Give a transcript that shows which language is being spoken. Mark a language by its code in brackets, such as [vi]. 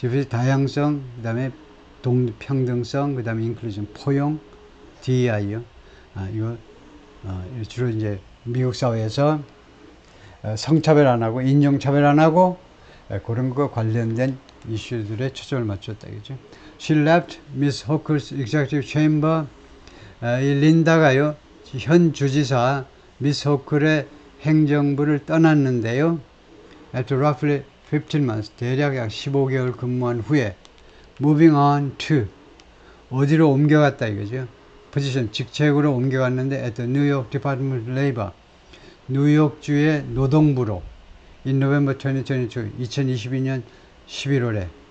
[ko] 다양성, 그 다음에 평등성, 그 다음에 인클루전, 포용, DEI요. 이거 주로 이제 미국 사회에서 성차별 안 하고 인종차별 안 하고 그런 거 관련된 이슈들에 초점을 맞췄다, 그죠? [en] She left Miss Hochul's executive chamber. [ko] 이 린다가요, 현 주지사 미스 호클의 행정부를 떠났는데요. [en] After roughly 15 months, [ko] 대략 약 15개월 근무한 후에 [en] moving on to, [ko] 어디로 옮겨갔다 이거죠. 포지션, 직책으로 옮겨갔는데 [en] at the New York Department of Labor, [ko] 뉴욕주의 노동부로 [en] in November 2022, [ko] 2022년 11월에.